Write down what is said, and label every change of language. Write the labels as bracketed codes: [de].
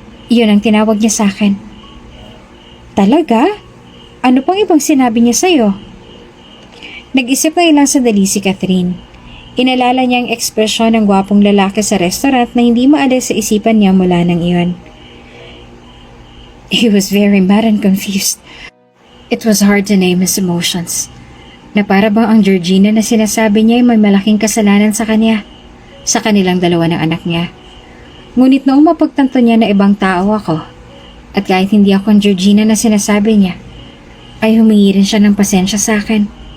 [tl] Iyon ang tinawag niya sa akin." "Talaga? Ano pang ibang sinabi niya sa'yo?" Nag-isip na ilang sandali si Catherine. Inalala niya ang ekspresyon ng gwapong lalaki sa restaurant na hindi maalis sa isipan niya mula nang iyon. [en] He was very mad and confused. It was hard to name his emotions. [tl] Na para bang ang Georgina na sinasabi niya ay may malaking kasalanan sa kanya, sa kanilang dalawa ng anak niya. Ngunit noong mapagtanto niya na ibang tao ako, at kahit hindi ako ang Georgina na sinasabi niya, ay humingi rin siya ng pasensya sa akin.